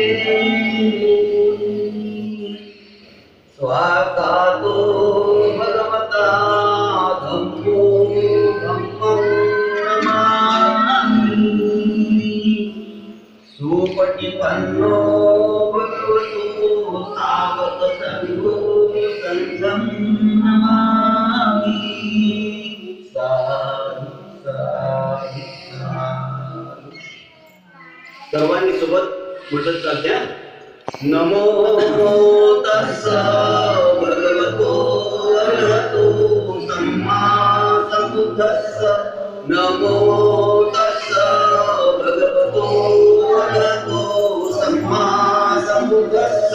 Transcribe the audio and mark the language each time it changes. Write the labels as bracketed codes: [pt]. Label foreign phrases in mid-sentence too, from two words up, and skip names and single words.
[pi] स्वाकातो भगवता धम्मो धम्मं नमामि सुपटिपन्नो भगवतो सावक संघो संघं नमामि साधु साधु साधु. [mr] सर्वांनी सोबत म्हटलं चालत्या. [pi] नमो तस्स भगवतो अरहतो सम्मा सम्बुद्धस्स. नमो तस्स भगवतो अरहतो सम्मा सम्बुद्धस्स.